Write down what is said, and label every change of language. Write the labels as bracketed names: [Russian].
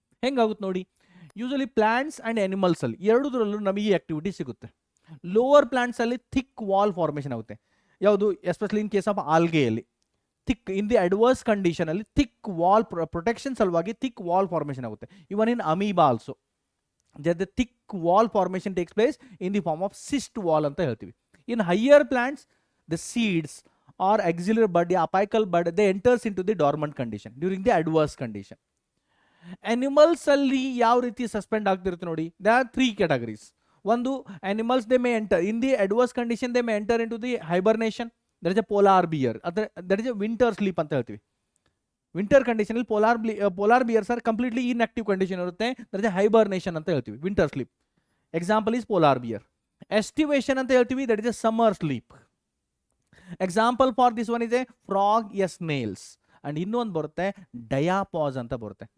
[Kannada] ಹೆಂಗಾಗುತ್ತೆ ನೋಡಿ, usually plants and animals ಅಲ್ಲಿ ಎರಡರಲ್ಲೂ ನಮಗೆ ಈ ಆಕ್ಟಿವಿಟಿ ಸಿಗುತ್ತೆ. ಲೋವರ್ ಪ್ಲಾಂಟ್ಸ್ ಅಲ್ಲಿ ಥಿಕ್ ವಾಲ್ ಫಾರ್ಮೇಷನ್ ಆಗುತ್ತೆ. ಯಾವುದು, especially in case of ಆಲ್ಗೆಯಲ್ಲಿ thick, in the adverse condition ಅಲ್ಲಿ ಥಿಕ್ ವಾಲ್ ಪ್ರೊಟೆಕ್ಷನ್ ಸಲುವಾಗಿ ಥಿಕ್ ವಾಲ್ ಫಾರ್ಮೇಷನ್ ಆಗುತ್ತೆ. [English] even in amoeba also the thick wall formation takes place in the form of cyst wall [Kannada] ಅಂತ ಹೇಳ್ತೀವಿ. [English] In higher plants the seeds or axillary bud, apical bud, they enters into the dormant condition during the adverse condition. [Kannada] Animals ಅಲ್ಲಿ ಯಾವ ರೀತಿ suspend ಆಗ್ತಿರುತ್ತೆ ನೋಡಿ, [English] there are 3 categories. ಒಂದು, animals they may enter in the adverse condition, they may enter into the hibernation, that is a polar bear, that is a winter sleep [Kannada] ಅಂತ ಹೇಳ್ತೀವಿ. Winter condition ಅಲ್ಲಿ polar bears are completely inactive condition ಇರುತ್ತೆ, [English] that is hibernation [Kannada] ಅಂತ ಹೇಳ್ತೀವಿ, winter sleep. [English] Example is polar bear. Aestivation [Kannada] ಅಂತ ಹೇಳ್ತೀವಿ, [English] That is a summer sleep. Example for this one is a frog, a snails. And [Kannada] ಇನ್ನೊಂದು ಬರುತ್ತೆ [English] diapause [Kannada] ಅಂತ ಬರುತ್ತೆ.